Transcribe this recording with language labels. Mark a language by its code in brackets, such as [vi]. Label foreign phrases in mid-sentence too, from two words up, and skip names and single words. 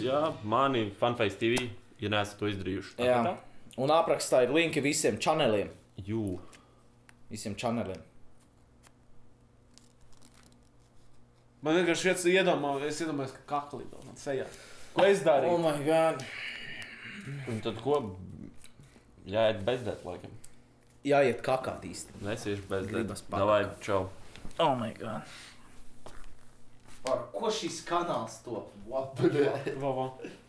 [lv] Jā, mani Funface TV, ja neesat to izdarījuši. Jā. Un aprakstā ir linki visiem čaneliem. Jū. Visiem čaneliem. Man vienkārši es iedomājos, ka kakli vēl man sejā. Ko es darīju? [en] Oh my god. [lv] Un tad ko? Jāiet bezdēt, laikam. Jāiet kakāt īsti. Nesiešu bezdēt. Gribas pakakāt. Davai, čau. [en] Oh my god. [lv] Par ko šis kanāls top? [en] What the fuck? Va.